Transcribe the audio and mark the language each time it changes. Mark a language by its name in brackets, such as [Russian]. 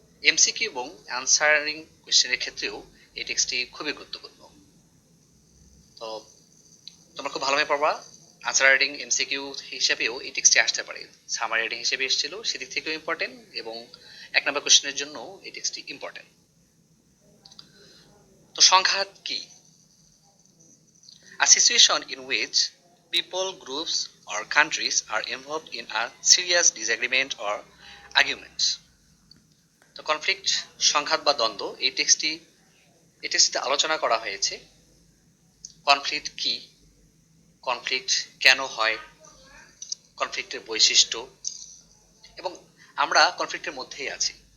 [Bangla] MCQ এবং answering কোয়েশ্চেনের ক্ষেত্রেও এই টেক্সটটি খুবই গুরুত্বপূর্ণ। তো তোমরা খুব ভালোভাবে পড়বা। আনসার রাইটিং এমসিকিউ হিসেবেও এই টেক্সটটি আসতে পারে, সামারি রাইটিং হিসেবে এসেছিল, সেদিক থেকেও ইম্পর্টেন্ট, এবং 1 নম্বর কোয়েশ্চেনের জন্য এই টেক্সটটি ইম্পর্টেন্ট। তো সংঘাত কি? [English] A situation in which people, groups or countries are involved in a serious disagreement or argument. [Bangla] তো কনফ্লিক্ট, সংঘাত বা দ্বন্দ্ব, এই টেক্সটটিতে আলোচনা করা হয়েছে কনফ্লিক্ট কি, কনফ্লিক্ট কেন হয়, কনফ্লিক্টের বৈশিষ্ট্য, এবং আমরা কনফ্লিক্টের মধ্যেই আছি।